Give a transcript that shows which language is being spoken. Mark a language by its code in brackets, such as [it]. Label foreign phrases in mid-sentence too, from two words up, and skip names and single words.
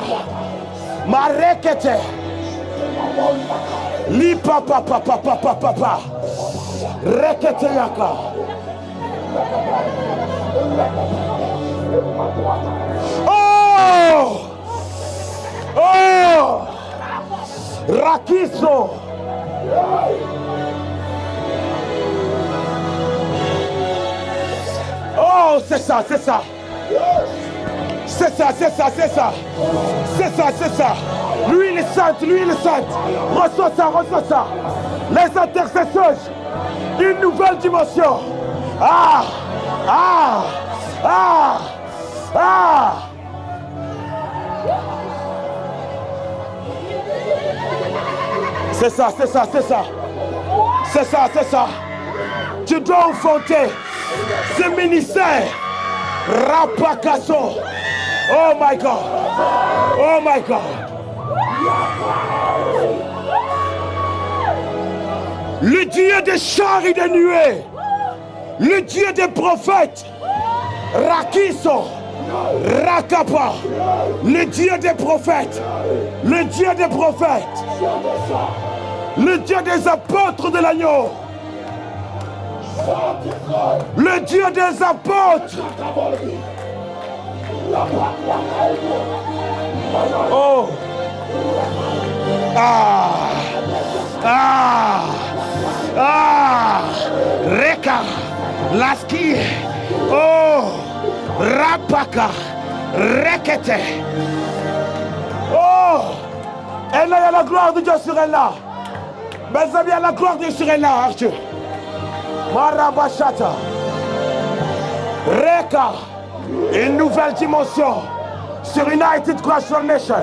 [fr] Marekete. Li papa. Rekete yaka. Oh! Rakiso. Oh, c'est ça. Lui, il est sainte. Reçois ça. Les intercesseurs, une nouvelle dimension. C'est ça. Tu dois affronter ce ministère. Rapakaso. [en] Oh my God. [fr] Le Dieu des chars et des nuées. Le Dieu des prophètes. Rakiso. Rakapa. Le Dieu des prophètes. Le Dieu des apôtres de l'agneau. Le Dieu des apôtres. Oh. Ah. Ah. Ah. Reka. Laski. Oh. Rapaka. Rekete. Oh. Elle a la gloire de Dieu sur elle là. Mes amis, il y a la gloire de Dieu sur elle là, Arthur. Marabashata. Reka. Une nouvelle dimension sur United Crossroad Nation.